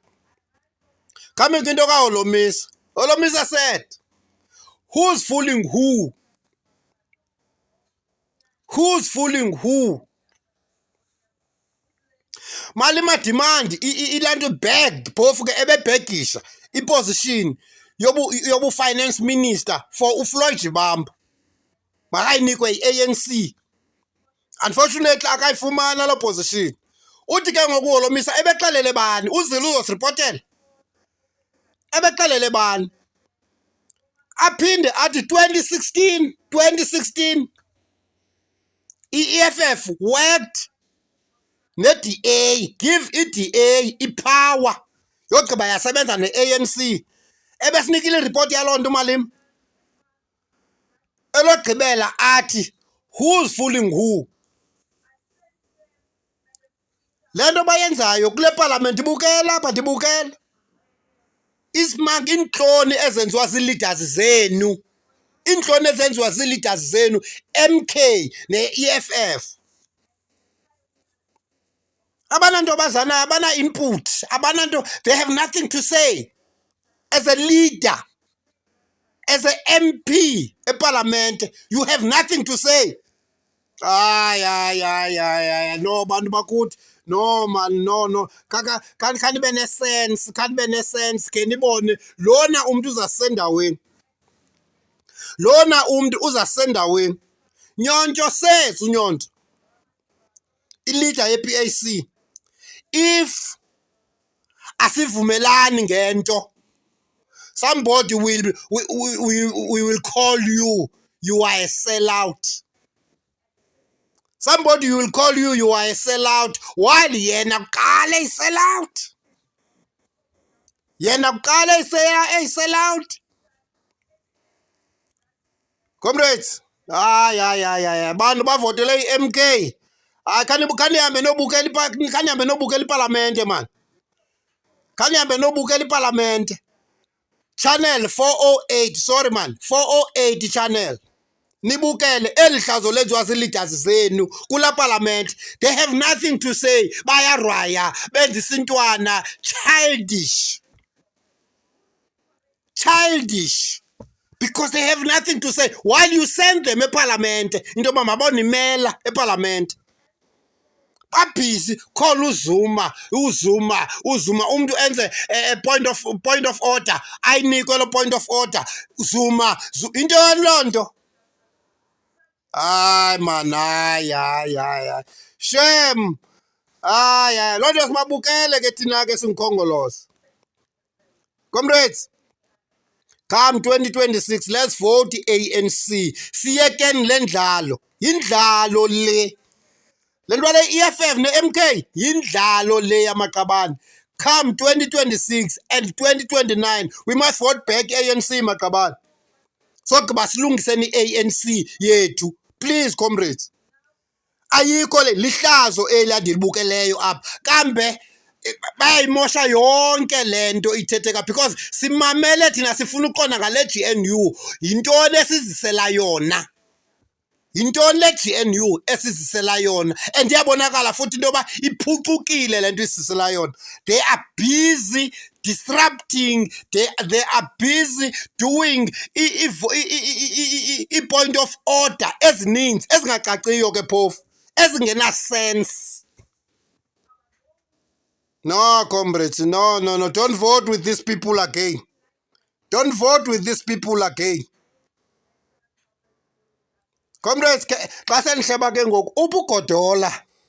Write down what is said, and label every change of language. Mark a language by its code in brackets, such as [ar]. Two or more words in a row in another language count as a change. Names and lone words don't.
[en] Coming into kaHolomisa. Holomisa said, who's fooling who? Who's fooling who? [xh] Malima demand ilanto begged phofu ke ebebhegisha iposition yobu [en] finance minister [xh] for uFloyd Shivambu. Makayinikwe i-ANC. Unfortunately akayifumana lo position. Uthi ke ngoku Holomisa ebexelele bani uZilu uzosiripotela. Ebexelele bani? Aphinde athi 2016 i-EFF worked ne-DA, give i-DA ipower yogqiba yasebenza ne-ANC. Ebesinikile iripoti yaloo nto Malima. Elogqibela athi [en] who's fooling who? [xh] Le nto bayenzayo kule parliament ibukela apha ndibukela. Ismag intloni ezenziwa zii-leaders zenu. Intloni ezenziwa zii-leaders zenu, MK ne-EFF. Abananto bazana, abana input, abananto, [en] they have nothing to say. As a leader, as a MP eParliament, you have nothing to say. [xh] Hayi. No, bantu bakuthi. [en] No man, no. [xh] Kanti be ne-sense, ke nibone lona umuntu uzasendaweni. Lona umuntu uzasendaweni. Nyonto says uNyonto, i-leader ye-PAC, if asivumelani ngento, [en] somebody we will call you are a sellout. Somebody will call you are a sellout while [xh] yena qale [en] i-sellout. [xh] yena kuqala eyisell out. Comrades, hayi bantu bavotele i-MK. Hayi khanihambe nobukela ipalamente man. Khanihambe nobukela ipalamente. Channel 408, [en] sorry man, 408 channel. [xh] Nibukele eli hlazo lenziwa zii-leaders zenu kula parliament. [en] They have nothing to say. [xh] Bayarwaya, benza isintwana. [en] Childish. Because they have nothing to say. While you send them [xh] eParliament, into yoba mabonimela eParliament. Babhizi, call uZuma. Umuntu enze [en] point of order. [xh] Ayinikwe lo [en] point of order. [xh] Zuma, into loo nto. Hayi man, hayi. Shame. Hayi. Loo nto simabukele ke thina ke singikhongoloza. [en] Comrades, come 2026, let's vote ANC. [xh] Siyekeni le ndlalo. Yindlalo le. Le nto le EFF ne-MK yindlalo le yamaqabane. [en] Come 2026 and 2029, we must vote back ANC maqabane. [xh] Sogqiba silungiseni i-ANC yethu. [en] Please comrades. [xh] Ayikho le lihlazo eli andilibukeleyo apha. Kambe bayayimosha yonke le nto ithetheka because simamele thina sifuna uqonda ngale GNU. Yintoni esizisela yona? Yintoni le GNU esizisela yona? And iyabonakala futhi into yoba iphucukile le nto isizisela yona. [en] They are busy disrupting, they are busy doing i-point of order [xh] ezininzi ezingacaciyo ke phofu, ezingena-sense. [en] No, comrades, no. Don't vote with these people again. Don't vote with these people again. Comrades, [xh] xa sendihleba ke ngoku, ubugodola.